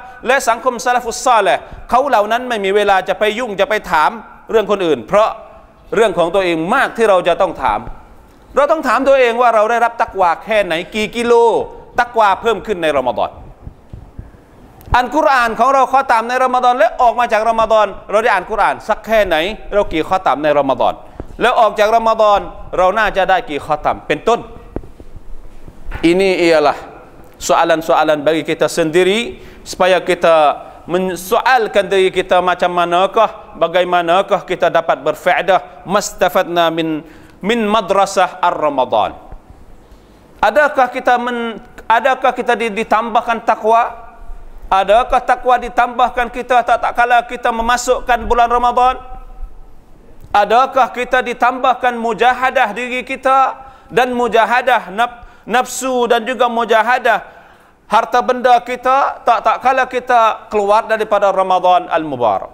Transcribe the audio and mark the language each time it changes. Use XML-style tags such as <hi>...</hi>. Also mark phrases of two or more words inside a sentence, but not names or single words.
<th>และสังคมซะละฟุสซอลิห์เขาเหล่านั้นไม่มีเวลาจะไปยุ่งจะไปถามเรื่องคนอื่นเพราะเรื่องของตัวเองมากที่เราจะต้องถามเราต้องถามตัวเองว่าเราได้รับตักวาแค่ไหนกี่กิโลตักวาเพิ่มขึ้นในรอมฎอนอ่านกุรอานของเราข้อตามในรอมฎอนและออกมาจากรอมฎอนเราได้อ่านกุรอานสักแค่ไหนเรากี่ข้อตามในรอมฎอนแล้วออกจากรอมฎอนเราน่าจะได้กี่ข้อตามเป็นต้น</th> <ms>ini ialah soalan-soalan bagi kita sendiri supaya kita mensoalkan diri kita macam manakah bagaimanakah kita dapat berfaedah</ms> <ar>ما استفدنا من مدرسة الرمضان</ar> <ms>adakah kita ditambahkan takwa adakah takwa ditambahkan kita tak kala kita memasukkan bulan Ramadan adakah kita ditambahkan mujahadah diri kita dan mujahadah nafsu dan juga mujahadah harta benda kita tak kala kita keluar daripada Ramadan al-Mubarak.</ms>